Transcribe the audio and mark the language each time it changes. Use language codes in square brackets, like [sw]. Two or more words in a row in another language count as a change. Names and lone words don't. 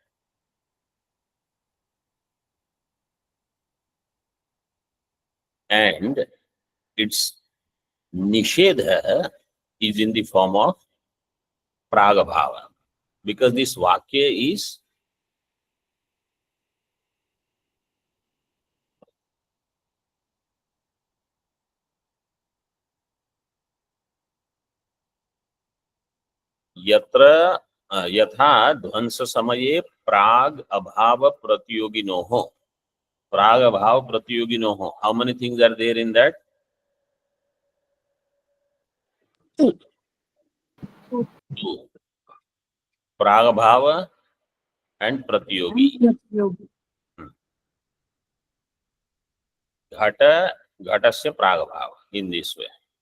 [en] And its Nishedha is in the form of Pragabhava. Because this [sa] Vakya is Yatra Yatha Dhvansa Samaye Prag Abhava Pratyoginoho. Prag Abhava Pratyoginoho. [en] How many things are there in that? Two. Two. [sa] Prag Abhava [en] and Pratyogi. [sa] Ghata, Ghatasya Prag Abhava [en] in this way.